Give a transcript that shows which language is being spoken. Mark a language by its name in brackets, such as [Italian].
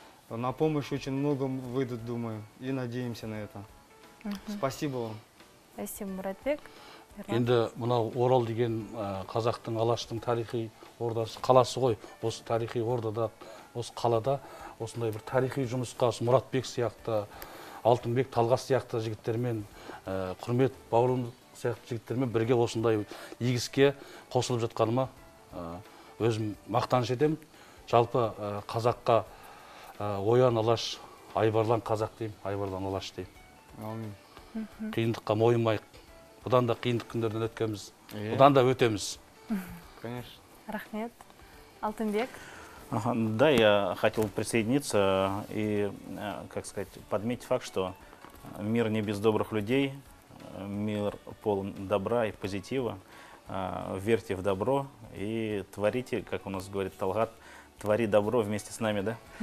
[Russian] На помощь очень много выйдут, думаю, и надеемся на это. Спасибо вам. Спасибо, Муратбек. [Kazakh] Енді мынау Орал деген қазақтың алаштың тарихи ордасы, қаласы ғой. Осы тарихи ордада, осы қалада осындай бір тарихи жұмысқа Мұратбек сияқты, Алтынбек, Талғас сияқты жігіттермен, құрмет бауырым сияқты жігіттермен бірге осындай игіске қосылып жатқаныма өзім мақтаныш етемін. Жалпы қазаққа оян алаш, айбарлан қазақ деймін, айбарлан алаш деймін. Қиындыққа мойымайық. Бұдан да қиындық күндерден өткенбіз. Бұдан да өтеміз. [Russian] Конечно. [Kazakh] Рахмет. Алтынбек. [Russian] Да, я хотел присоединиться и, как сказать, подметить факт, что мир не без добрых людей, мир полон добра и позитива. Верьте в добро и творите, как у нас говорит Талгат, твори добро вместе с нами, да?